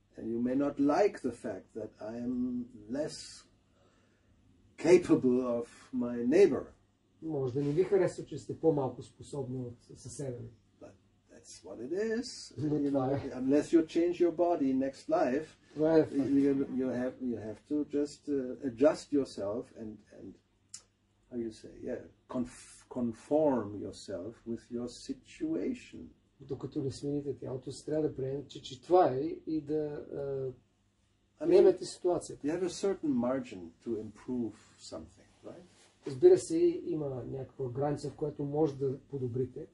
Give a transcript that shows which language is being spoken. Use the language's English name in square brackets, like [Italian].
[English] And you may not like the fact that I am less capable of my neighbor. [Bulgarian] Може да не ви харесва, че сте по-малко способни от съседа ви. [English] But that's what it is. Unless you change your body next life, you have to just adjust yourself and how you say, conform yourself with your situation. [Bulgarian] Докато не смените тялото си, трябва да приемете, че това е и да приемете ситуацията. [English] You have a certain margin to improve something, right? [Bulgarian] Разбира се, има някаква граница, в която може да подобрите.